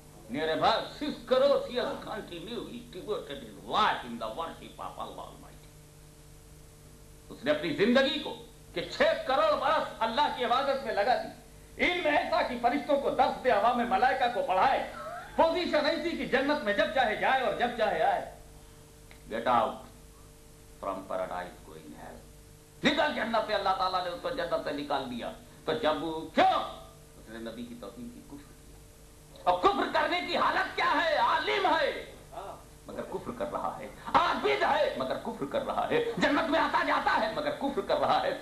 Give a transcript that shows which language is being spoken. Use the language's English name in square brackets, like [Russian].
[English] Near about 6 crore years continually devoted his life in the worship of Allah Almighty. [Urdu] اس نے اپنی زندگی کو کہ 6 کروڑ برس اللہ کی عبادت میں لگا دی. علم ایسا کہ فرشتوں کو درس دے، عوام ملائکہ کو پڑھائے، پوزیشن ایسی کہ جنت میں جب چاہے جائے اور جب چاہے آئے. [English] Get out from paradise going hell. [Urdu] نکل جنت سے. اللہ تعالیٰ نے اس کو جنت سے نکال دیا. تو جب کیوں اس نے نبی کی توہین کی، کفر کیا. اور کفر کرنے کی حالت کیا ہے؟ عالم ہے مگر کفر کر رہا ہے، عابد ہے مگر کفر کر رہا ہے، جنت میں آتا جاتا ہے مگر کفر کر رہا ہے.